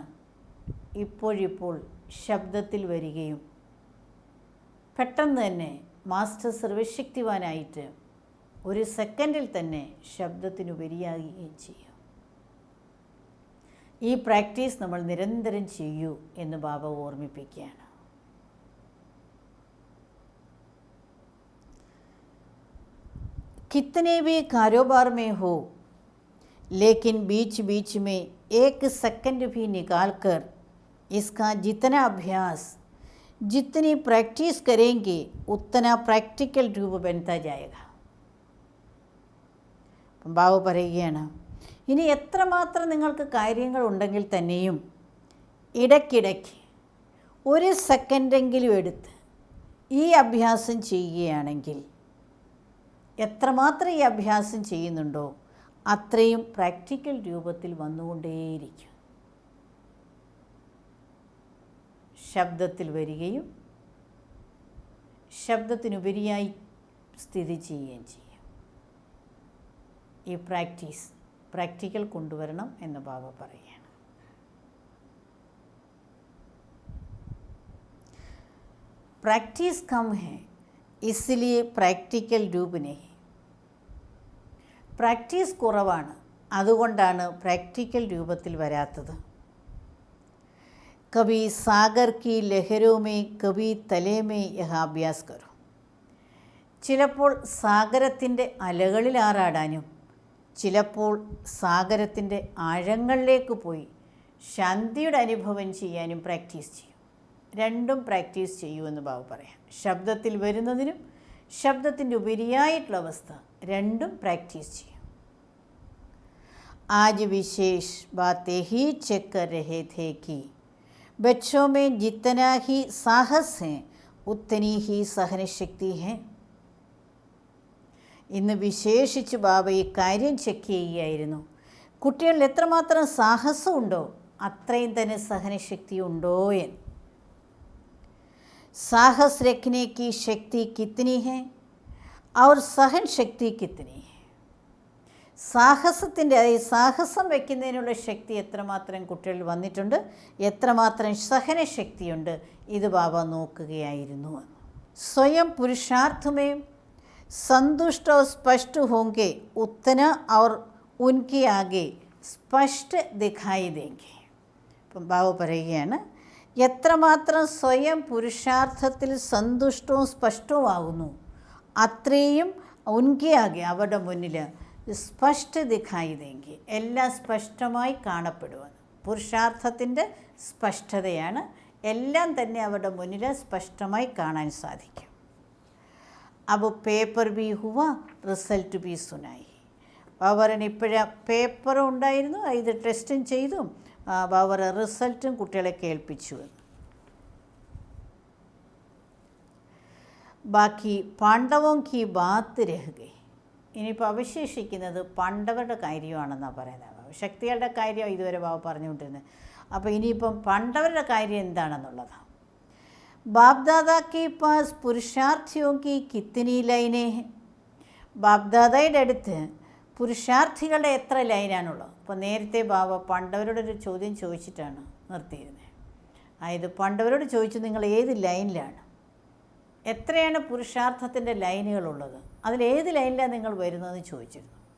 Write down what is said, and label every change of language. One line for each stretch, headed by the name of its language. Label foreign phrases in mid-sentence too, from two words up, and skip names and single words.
Malayalam: ഇപ്പോഴിപ്പോൾ ശബ്ദത്തിൽ വരികയും പെട്ടെന്ന് തന്നെ മാസ്റ്റർ സർവശക്തിവാനായിട്ട് ഒരു സെക്കൻഡിൽ തന്നെ ശബ്ദത്തിനുപരിയാകുകയും ചെയ്യും. ഈ പ്രാക്ടീസ് നമ്മൾ നിരന്തരം ചെയ്യൂ എന്ന് ബാബ ഓർമ്മിപ്പിക്കുകയാണ്.
Hindi: कितने भी कारोबार में हो लेकिन बीच बीच में एक सेकंड भी निकाल कर इसका जितना अभ्यास, जितनी प्रैक्टिस करेंगे उतना प्रैक्टिकल रूप बनता जाएगा.
Malayalam: ബാബു പറയുകയാണ്, ഇനി എത്രമാത്രം നിങ്ങൾക്ക് കാര്യങ്ങളുണ്ടെങ്കിൽ തന്നെയും ഇടയ്ക്കിടയ്ക്ക് ഒരു സെക്കൻഡെങ്കിലും എടുത്ത് ഈ അഭ്യാസം ചെയ്യുകയാണെങ്കിൽ, എത്രമാത്രം ഈ അഭ്യാസം ചെയ്യുന്നുണ്ടോ അത്രയും പ്രാക്ടിക്കൽ രൂപത്തിൽ വന്നുകൊണ്ടേയിരിക്കും. ശബ്ദത്തിൽ വരികയും ശബ്ദത്തിനുപരിയായി സ്ഥിതി ചെയ്യുകയും ചെയ്യും. ഈ പ്രാക്ടിക്കൽ കൊണ്ടുവരണം എന്ന് ബാബ പറയുകയാണ്.
Hindi: प्रैक्टिस कम है इसलिए प्रैक्टिकल रूप नहीं.
Malayalam: പ്രാക്ടീസ് കുറവാണ്, അതുകൊണ്ടാണ് പ്രാക്ടിക്കൽ രൂപത്തിൽ വരാത്തത്.
Hindi: कभी सागर की लहरों में कभी तले में यह अभ्यास करो.
Malayalam: ചിലപ്പോൾ സാഗരത്തിൻ്റെ അലകളിൽ ആറാടാനും ചിലപ്പോൾ സാഗരത്തിൻ്റെ ആഴങ്ങളിലേക്ക് പോയി ശാന്തിയുടെ അനുഭവം ചെയ്യാനും പ്രാക്ടീസ് ചെയ്യും. രണ്ടും പ്രാക്ടീസ് ചെയ്യുമെന്ന് ബാബു പറയാം. ശബ്ദത്തിൽ വരുന്നതിനും ശബ്ദത്തിൻ്റെ ഉപരിയായിട്ടുള്ള അവസ്ഥ രണ്ടും പ്രാക്ടീസ് ചെയ്യും.
Hindi: आज विशेष बात यही चेक कर रहे थे कि बच्चों में जितना ही साहस है उतनी ही सहन शक्ति है.
Malayalam: ഇന്ന് വിശേഷിച്ച് ബാബ ഈ കാര്യം ചെക്ക് ചെയ്യുകയായിരുന്നു. കുട്ടികളിൽ എത്രമാത്രം സാഹസമുണ്ടോ അത്രയും തന്നെ സഹനശക്തി ഉണ്ടോ എന്ന്.
Hindi: साहस रखने की शक्ति कितनी है और सहन शक्ति कितनी है.
Malayalam: സാഹസത്തിൻ്റെ സാഹസം വയ്ക്കുന്നതിനുള്ള ശക്തി എത്രമാത്രം കുട്ടികളിൽ വന്നിട്ടുണ്ട്, എത്രമാത്രം സഹനശക്തിയുണ്ട്, ഇത് ബാബ നോക്കുകയായിരുന്നു.
Hindi: स्वयं पुरुषार्थ में संतुष्ट और स्पष्ट होंगे उतना और उनके आगे स्पष्ट दिखाई देंगे.
Malayalam: അപ്പം ബാബ പറയുകയാണ്, എത്രമാത്രം സ്വയം പുരുഷാർത്ഥത്തിൽ സന്തുഷ്ടവും സ്പഷ്ടവുമാകുന്നു അത്രയും
Hindi: उनके आगे
Malayalam: അവരുടെ മുന്നിൽ
Hindi: स्पष्ट दिखाई देंगे,
Malayalam: എല്ലാം സ്പഷ്ടമായി കാണപ്പെടുമെന്ന്. പുരുഷാർത്ഥത്തിൻ്റെ സ്പഷ്ടതയാണ്, എല്ലാം തന്നെ അവരുടെ മുന്നിൽ സ്പഷ്ടമായി കാണാൻ സാധിക്കും.
Hindi: अब पेपर भी हुआ റിസൾട്ട് भी सुनाई.
Malayalam: ബാബറിന് ഇപ്പോഴാ പേപ്പറും ഉണ്ടായിരുന്നു, ഇത് ടെസ്റ്റും ചെയ്തു, ബാബർ റിസൾട്ടും കുട്ടികളെ കേൾപ്പിച്ചു.
Hindi: बाकी पांडवों की बात रह गई.
Malayalam: ഇനിയിപ്പോൾ അവശേഷിക്കുന്നത് പാണ്ഡവരുടെ കാര്യമാണെന്നാണ് പറയുന്നത്. ശക്തികളുടെ കാര്യം ഇതുവരെ ബാബ പറഞ്ഞുകൊണ്ടിരുന്നത്. അപ്പോൾ ഇനിയിപ്പം പാണ്ഡവരുടെ കാര്യം എന്താണെന്നുള്ളതാണ്.
Hindi: बाप दादा के पास पुरुषार्थियों की कितनी लाइनें हैं.
Malayalam: ബാപ്ദാദയുടെ അടുത്ത് പുരുഷാർത്ഥികളുടെ എത്ര ലൈനാണുള്ളത്. അപ്പോൾ നേരത്തെ ബാബ പാണ്ഡവരോടൊരു ചോദ്യം ചോദിച്ചിട്ടാണ് നിർത്തിയിരുന്നത്. അതായത് പാണ്ഡവരോട് ചോദിച്ചു, നിങ്ങൾ ഏത് ലൈനിലാണ്, എത്രയാണ് പുരുഷാർത്ഥത്തിൻ്റെ ലൈനുകളുള്ളത്, അതിലേത് ലൈനിലാണ് നിങ്ങൾ വരുന്നതെന്ന് ചോദിച്ചിരുന്നു.